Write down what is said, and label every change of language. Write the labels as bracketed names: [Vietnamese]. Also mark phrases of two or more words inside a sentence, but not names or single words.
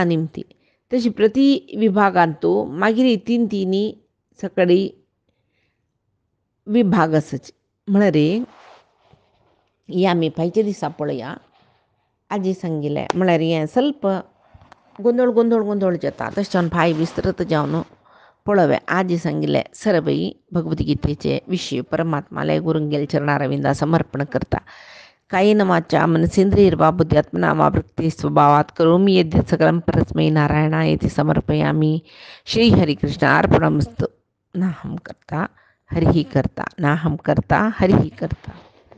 [Konkani] निमती तशी प्रति विभागांतू मागीर तीन तिनी सकळी विभाग आसचे म्हळ्यार हे आमी फायच्या दिसा पळया आजी सांगिल्लें म्हळ्यार हें ಸ್ವಲ್ಪ गोंदळ जाता तशें जावन फाय विस्तृत जावन पळोवया आजी सांगिल्लें सरभई भगवद्गीतेचे विशय परमात्माले गुरुंगेल चरणारविंदा समर्पण करता [Sanskrit] कायेन वाचा मनसेंद्रियर्वा बुद्ध्यात्मना वा प्रकृती स्वभावात करोमि यद्यत् सकलं परस्मै नारायणायेति समर्पयामि श्री हरिकृष्ण अर्पणमस्तु नाहं कर्ता हरिः कर्ता नाहं कर्ता हरिः कर्ता।